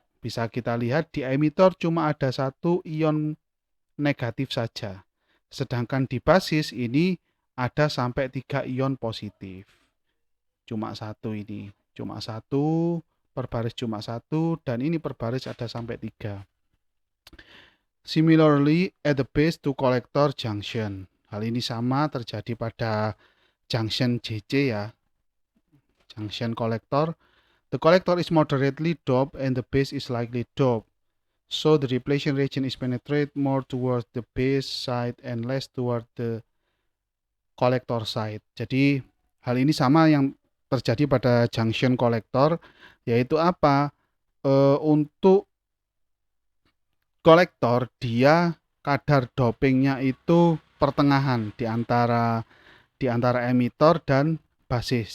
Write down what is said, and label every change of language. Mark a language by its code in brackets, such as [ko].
[id] Bisa kita lihat di emitor cuma ada satu ion negatif saja. Sedangkan di basis ini ada sampai 3 ion positif. Cuma satu ini. Cuma satu, per baris cuma satu, dan ini per baris ada sampai 3. [en] Similarly, at the base to collector junction. [id] Hal ini sama terjadi pada junction JC ya. [en] Junction collector. The collector is moderately doped and the base is lightly doped. So the depletion region is penetrate more towards the base side and less toward the collector side. [id] Jadi hal ini sama yang terjadi pada junction kolektor, yaitu apa? Untuk kolektor dia kadar dopingnya itu pertengahan di antara emitor dan basis.